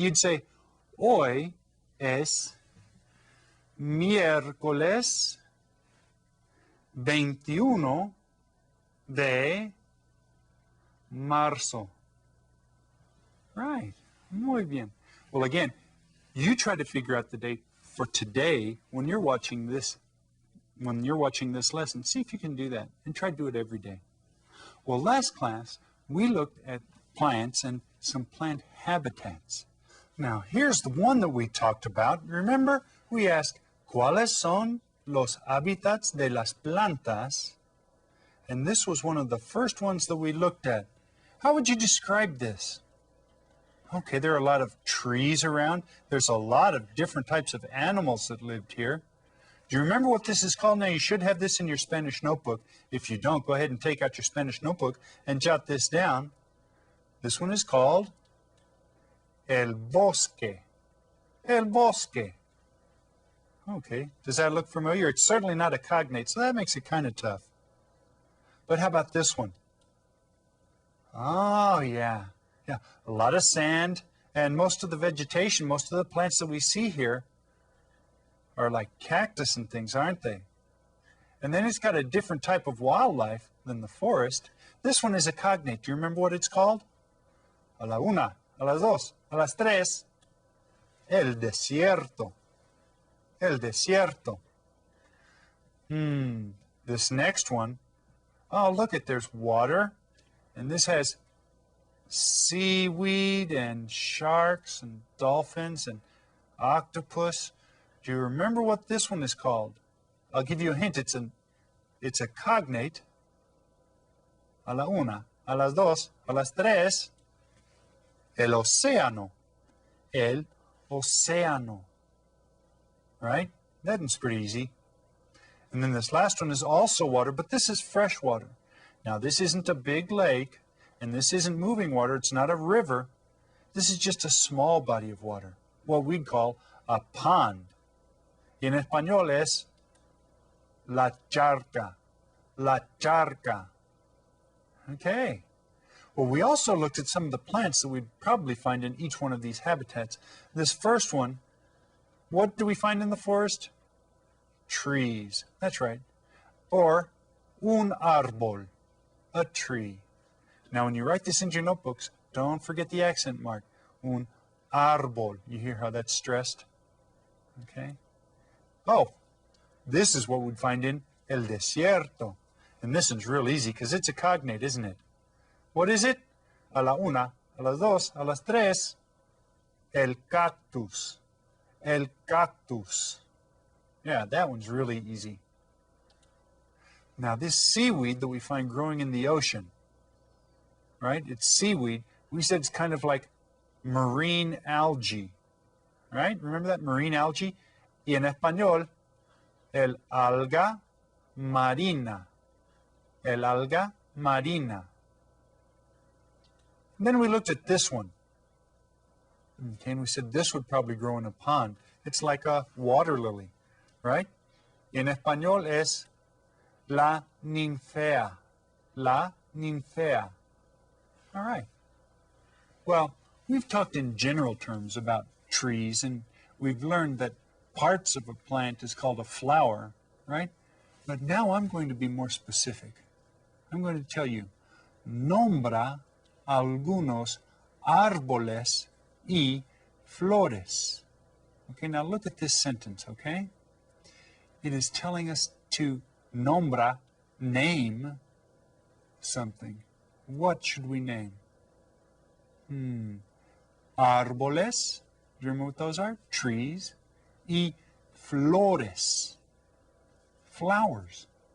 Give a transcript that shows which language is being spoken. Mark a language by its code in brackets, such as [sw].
[en] You'd say, [es] hoy es miércoles 21 de marzo. [en] Right. [es] Muy bien. [en] Well, again, you try to figure out the date for today when you're watching this lesson. See if you can do that, and try to do it every day. Well, last class, we looked at plants and some plant habitats. Now, here's the one that we talked about. Remember, we asked, [es] ¿cuáles son los hábitats de las plantas? [en] And this was one of the first ones that we looked at. How would you describe this? Okay, there are a lot of trees around. There's a lot of different types of animals that lived here. Do you remember what this is called? Now, you should have this in your Spanish notebook. If you don't, go ahead and take out your Spanish notebook and jot this down. This one is called el bosque. El bosque. Okay, does that look familiar? It's certainly not a cognate, so that makes it kind of tough. But how about this one? Oh, yeah. Yeah, a lot of sand, and most of the vegetation, most of the plants that we see here are like cactus and things, aren't they? And then it's got a different type of wildlife than the forest. This one is a cognate. Do you remember what it's called? [es] A la una, a las dos, a las tres. El desierto. El desierto. [en] This next one, oh, look it, there's water. And this has seaweed and sharks and dolphins and octopus. Do you remember what this one is called? I'll give you a hint. It's a cognate. [es] A la una, a las dos, a las tres. [en] El océano. El océano. Right? That one's pretty easy. And then this last one is also water, but this is fresh water. Now, this isn't a big lake, and this isn't moving water. It's not a river. This is just a small body of water, what we'd call a pond. [es] Y en español es la charca. La charca. Okay. [en] Well, we also looked at some of the plants that we'd probably find in each one of these habitats. This first one, what do we find in the forest? Trees. That's right. Or un árbol, a tree. Now, when you write this into your notebooks, don't forget the accent mark. Un árbol. You hear how that's stressed? Okay. Oh, this is what we'd find in el desierto. And this one's real easy because it's a cognate, isn't it? What is it? [es] A la una, a las dos, a las tres. El cactus. El cactus. [en] Yeah, that one's really easy. Now, this seaweed that we find growing in the ocean, right? It's seaweed. We said it's kind of like marine algae, right? Remember that marine algae? [es] Y en español, el alga marina. El alga marina. [en] And then we looked at this one. Okay, and we said this would probably grow in a pond. It's like a water lily, right? [es] En español es la ninfea. [en] La ninfea. All right. Well, we've talked in general terms about trees, and we've learned that parts of a plant is called a flower, right? But now I'm going to be more specific. I'm going to tell you, [es] nombra algunos árboles y flores. [en] Okay, now look at this sentence, okay? It is telling us to nombra, name something. What should we name? Árboles, do you remember what those are? Trees. Y flores, flowers.